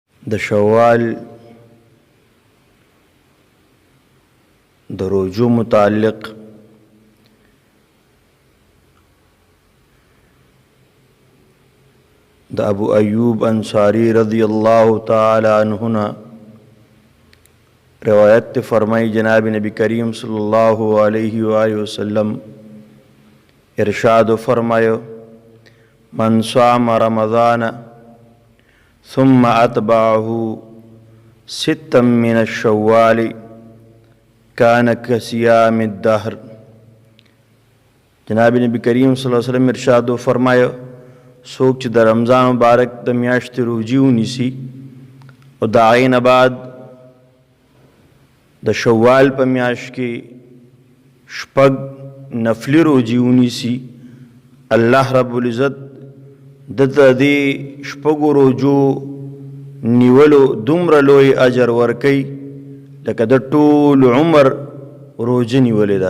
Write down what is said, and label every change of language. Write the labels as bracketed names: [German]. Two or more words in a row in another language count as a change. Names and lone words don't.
[Pashto] د شوال د روزو متعلق د ابو ایوب انصاری [Arabic] رضی اللہ تعالی عنہ [Urdu] روایت فرمائی جناب نبی کریم [Arabic] صلی اللہ علیہ وآلہ وسلم [Urdu] ارشاد فرمایا [Arabic] من صام رمضان ثم اتبعه ستا من الشوال كان كصيام الدهر. [Urdu] جناب نبی کریم [Arabic] صلی اللہ علیہ وسلم [Urdu] ارشاد فرمایا [Pashto] څوک چې د رمضان مبارک د میاشتې روزي ونیسي او د هغې نه بعد د شوال په میاشت کې شپږ نفلي روزي ونیسي، [Arabic] الله رب العزت [Pashto] دته دې شپږو روزو نیولو دومره لوی اجر ورکوي لکه د ټول عمر روزه نیولې ده.